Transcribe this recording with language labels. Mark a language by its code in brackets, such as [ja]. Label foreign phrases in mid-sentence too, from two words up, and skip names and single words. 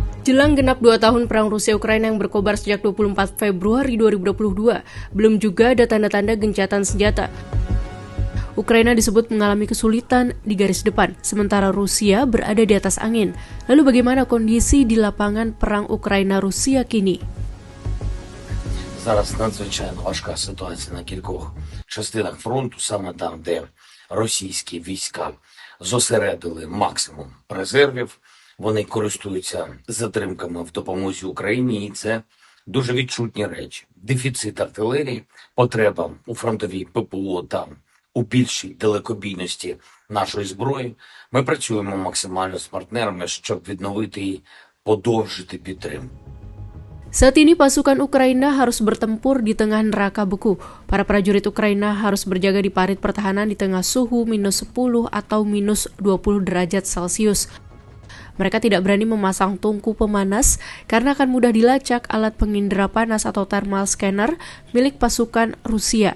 [id] Jelang genap 2 tahun perang Rusia-Ukraina yang berkobar sejak 24 Februari 2022, belum juga ada tanda-tanda gencatan senjata. Ukraina disebut mengalami kesulitan di garis depan, sementara Rusia berada di atas angin. Lalu bagaimana kondisi di lapangan perang Ukraina-Rusia kini? [uk] Зараз надзвичайно важка ситуація на кількох частинах фронту, саме там, де російські війська зосередили максимум резервів. Вони користуються затримками в допомозі Україні, і це дуже відчутні речі. Дефіцит артилерії, потреба у фронтовій ППО та у більшій далекобійності нашої зброї. Ми працюємо максимально з партнерами, щоб відновити і подовжити підтримку. [id] Saat ini pasukan Ukraina harus bertempur di tengah neraka beku. Para prajurit Ukraina harus berjaga di parit pertahanan di tengah suhu minus 10 atau minus 20 derajat Celcius. Mereka tidak berani memasang tungku pemanas karena akan mudah dilacak alat pengindera panas atau [en] thermal scanner [id] milik pasukan Rusia.